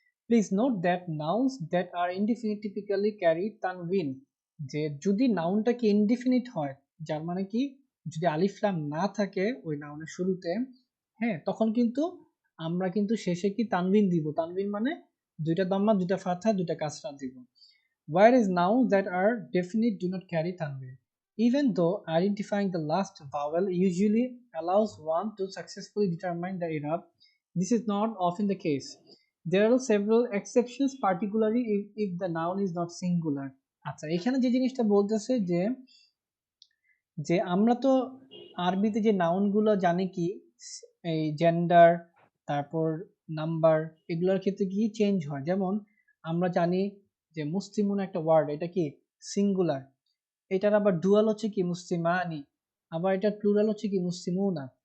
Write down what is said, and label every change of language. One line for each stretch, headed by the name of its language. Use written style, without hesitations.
English: Please note that nouns that are indefinite typically carry তানউইন।
Bangla: যে যদি নাউনটা কি ইনডিফিনিট হয়, যার মানে কি যদি আলিফ লাম না থাকে ওই নাউনের শুরুতে, হ্যাঁ, তখন কিন্তু আমরা কিন্তু শেষে কি তানবিন দিব। তানবিন মানে দুইটা দম্মা, দুইটা ফাথা, দুইটা কাসরা দিব।
English: Whereas nouns that are definite do not carry tanween, even though identifying the last vowel usually allows one to successfully determine the i'rab, this is not often the case. There are several exceptions, particularly if the noun is not singular।
Bangla: আচ্ছা, এখানে যে জিনিসটা বলতেছে যে যে আমরা তো আরবিতে যে নাউনগুলো জানি কি, এই জেন্ডার, তারপর নাম্বার, এগুলোর ক্ষেত্রে কি চেঞ্জ হয়। যেমন আমরা জানি যে মুসলিমুন একটা ওয়ার্ড, এটা কি সিঙ্গুলার, এটার আবার ডুয়াল হচ্ছে কি মুসলিমানি, আবার এটার প্লুরাল হচ্ছে কি মুসলিমুনা।